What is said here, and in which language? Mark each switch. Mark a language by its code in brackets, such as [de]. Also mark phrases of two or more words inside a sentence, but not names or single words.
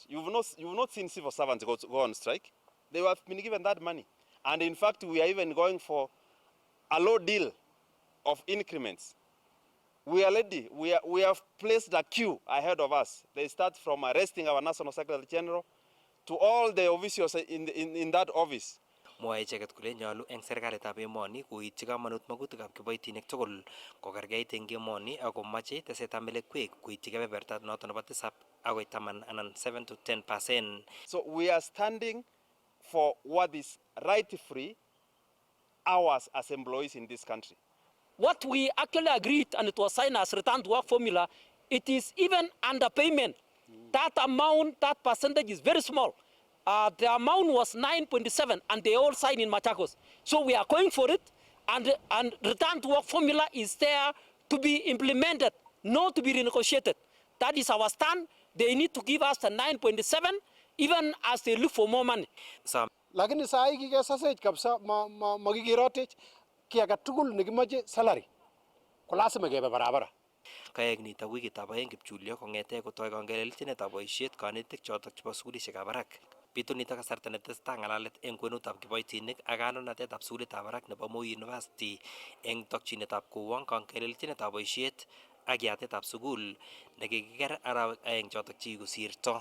[en] You've not seen civil servants go on strike. They have been given that money. And in fact, we are even going for a low deal of increments. We are ready. We have placed a queue ahead of us. They start from arresting our National Secretary General to all the officials in that office. [kln] Mwae icheket kole nyolu eng serikalitab emoni koityi kamanut magutikab kiboitinik tugul kokergeit eng emoni ako mache tesetab melekwek koityi kebeberta noto nebo 7 agoi 10 anan 7 to 10%. [en] So we are standing for what is rightfully ours as employees in this country. What we actually agreed, and it was signed as return to work formula, it is even underpayment. That amount, that percentage is very small. The amount was 9.7 and they all signed in Machakos. So we are going for it, and return to work formula is there to be implemented, not to be renegotiated. That is our stand. They need to give us the 9.7 even as they look for more money. [sw] Lakini saa hii [kln] kikesasech kabisa magigerotech ki age tugul nekimache salary ko lazima kebe barabara. Kaek nito wikitab aeng Kipchulyo kong'ete kotoi kangelelchinetab boisiet kanetik chotok chebo sukulishekab barak. Bitu nito kasarta netesetai ng'alalet eng kwenutab kiboitinik ak kandoinatetab sukulitab barak nebo Moi University eng tokchinetab kowong kangelelchinetab boisiet ak yatetab sukul nekikiker arawek aeng chotok chikikosirto.